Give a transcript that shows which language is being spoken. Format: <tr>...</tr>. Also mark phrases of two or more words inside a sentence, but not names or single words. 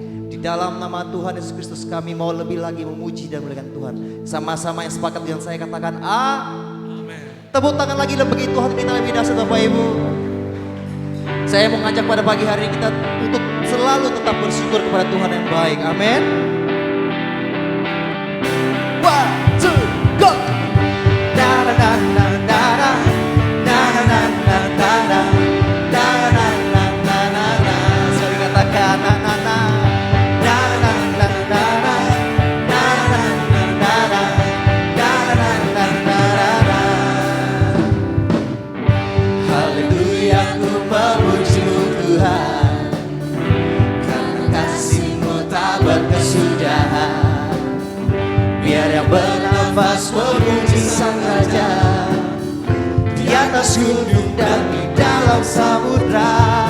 <id>Di dalam nama Tuhan Yesus Kristus kami mau lebih lagi memuji dan memuliakan Tuhan. Sama-sama yang sepakat dengan saya katakan amin. Tepuk tangan lagi dan bagi Tuhan kita lebih dahsyat Bapak Ibu. Saya mau ngajak pada pagi hari ini kita untuk selalu tetap bersyukur kepada Tuhan yang baik. Amin.</id> <en>One, two, go! Na na na na na na na na na na na na na na na na na na.</en> <id>Sekali katakan na na na. Na na na na na na na na na na na na na na na. Haleluya, ku memuji-Mu Tuhan, karena kasih-Mu tak berkesudahan. Biar yang bernafas memuji Sang Raja, di atas gunung dan di dalam samudra.</id>